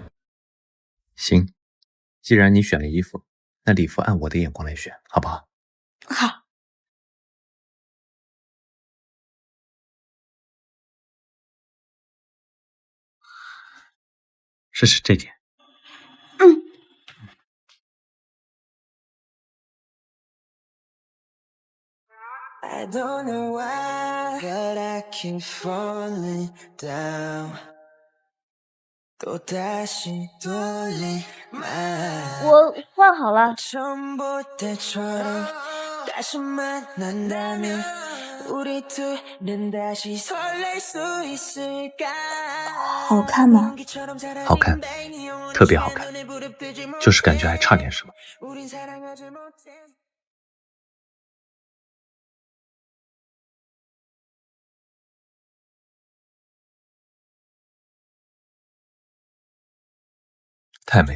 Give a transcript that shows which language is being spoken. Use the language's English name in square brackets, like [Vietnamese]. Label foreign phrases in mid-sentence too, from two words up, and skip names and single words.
[Chinese] 行，既然你选了衣服，那礼服按我的眼光来选，好不好？好。试试这件。 [English] I don't know why, but I keep falling down. [Korean] 또 다시 돌리면 [Chinese] 我换好了。 [Korean] 처음 볼 때처럼 다시 만난다면 우리 둘은 다시 설렐 수 있을까? [Chinese] 好看吗？好看，特别好看，就是感觉还差点什么。太美了！